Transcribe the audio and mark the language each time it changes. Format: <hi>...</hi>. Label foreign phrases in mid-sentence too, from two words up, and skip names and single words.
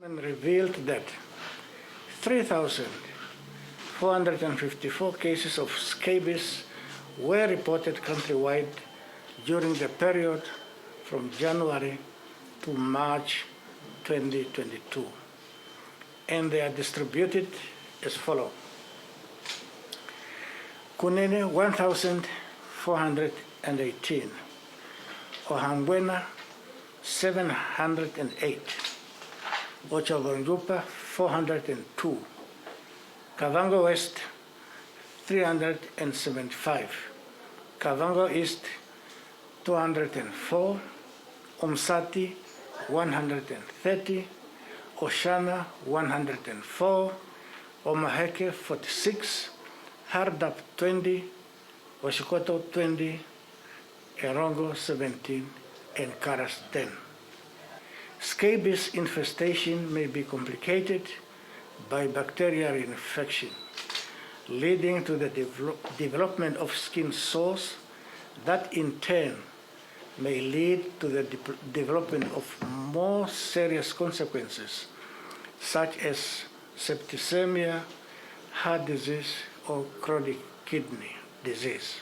<en>Revealed that 3,454 cases of scabies were reported countrywide during the period from January to March 2022, and they are distributed as follows. Kunene 1,418, Ohangwena 708, Otjozondjupa 402, Kavango West 375, Kavango East 204, Omusati 130, Oshana 104, Omaheke 46, Hardap 20, Oshikoto 20, Erongo 17, and Karas 10. Scabies infestation may be complicated by bacterial infection, leading to the development of skin sores that in turn may lead to the development of more serious consequences, such as septicemia, heart disease, or chronic kidney disease.</en>